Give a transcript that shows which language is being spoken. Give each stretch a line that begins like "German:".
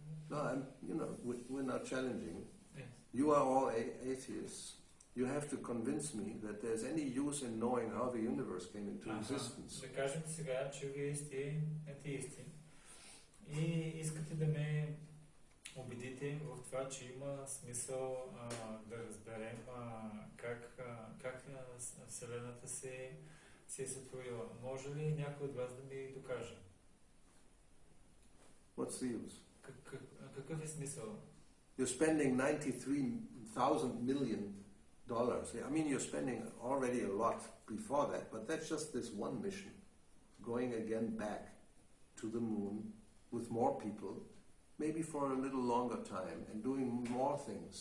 English: No, we're not challenging. Yes. You are all atheists. You have to convince me that there's any use in knowing how the universe came into existence.
Bulgarian: Да кажем сега, че вие сте атеисти и искате да ме убедите в това, че има смисъл да разберем как Вселената се е сътворила. Може ли някой от вас да ми докаже?
English: What's the use?
Bulgarian: Какъв е смисъл?
English: You're spending $93,000 million. I mean, you're spending already a lot before that, but that's just this one mission, going again back to the moon with more people, maybe for a little longer time, and doing more things.